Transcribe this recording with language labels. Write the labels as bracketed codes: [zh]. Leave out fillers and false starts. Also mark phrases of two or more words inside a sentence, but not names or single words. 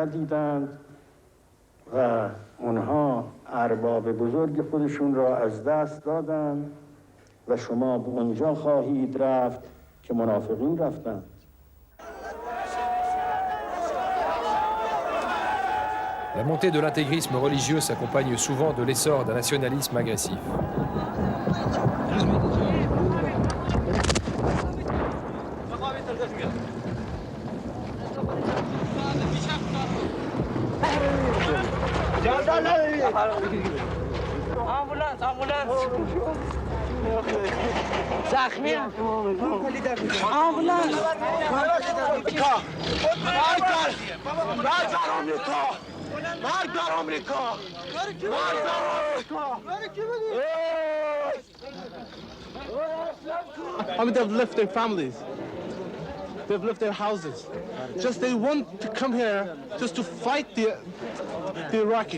[fa] دیدند و اونها ارباب بزرگ خودشون را از دست دادند و شما به اونجا خواهید رفت که منافقین رفتند. [fr] La montée de l'intégrisme religieux s'accompagne souvent de l'essor d'un nationalisme agressif. [fa] آمبولانس، آمبولانس. زخمی آمبولانس [en] I mean, they've left their families. They've left their houses. Just they want to come here just to fight the Iraqis.